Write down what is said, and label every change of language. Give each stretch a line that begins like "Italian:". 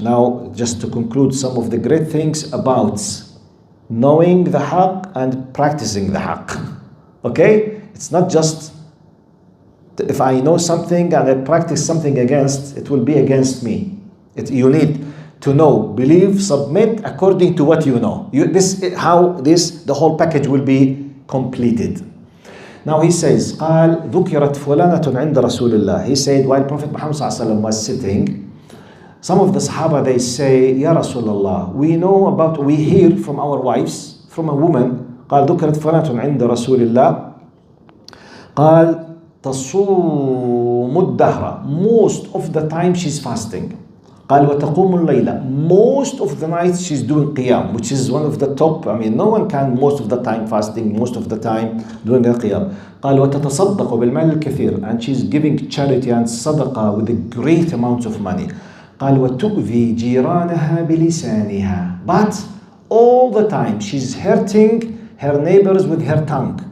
English: Now, just to conclude some of the great things about knowing the haqq and practicing the haqq. Okay? It's not just if I know something and I practice something against, it will be against me. You need to know, believe, submit according to what you know. The whole package will be completed. Now he says,
Arabic: قال ذكرت فلانة عند رسول الله.
English: He said, while Prophet Muhammad ﷺ was sitting, some of the Sahaba, they say, Ya Rasulullah, we hear from our wives, from a woman,
Arabic: قال ذكرت فلانة عند رسول الله, قال تصوم الدهر.
English: Most of the time she's fasting.
Arabic: قال وتقوم الليلة.
English: Most of the nights she's doing qiyam, which is one of the top. No one can most of the time fasting, most of the time doing a qiyam.
Arabic: قال وتتصدق بالمال الكثير.
English: And she's giving charity and sadaqah with a great amounts of money.
Arabic: قال وتؤذي جيرانها بلسانها.
English: But all the time she's hurting her neighbors with her tongue.